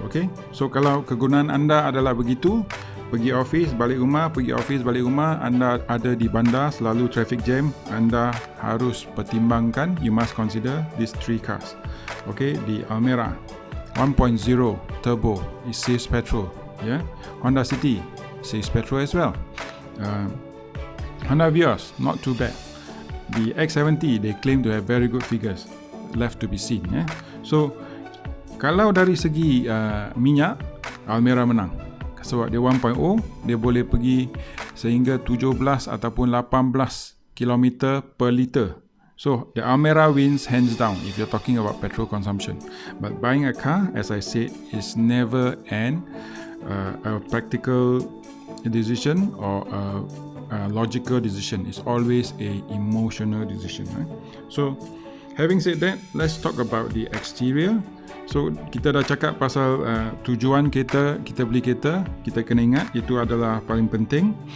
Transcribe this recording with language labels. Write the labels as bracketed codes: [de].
[ms] Okay, so kalau kegunaan anda adalah begitu, pergi office balik rumah, pergi office balik rumah, anda ada di bandar, selalu traffic jam, anda harus pertimbangkan, [en] you must consider these three cars. Okay, di Almera 1.0 turbo, it saves petrol. Yeah, Honda City saves petrol as well. Honda Vios, not too bad. The X70, they claim to have very good figures, left to be seen. [ms] Yeah, so kalau dari segi minyak, Almera menang. Sebab dia 1.0, dia boleh pergi sehingga 17 ataupun 18 km per liter. [en] So the Almera wins hands down if you're talking about petrol consumption. But buying a car, as I said, is never a practical decision or a logical decision. It's always a emotional decision. Right? So having said that, let's talk about the exterior. [ms] So kita dah cakap pasal tujuan kita beli kereta, kita kena ingat itu adalah paling penting.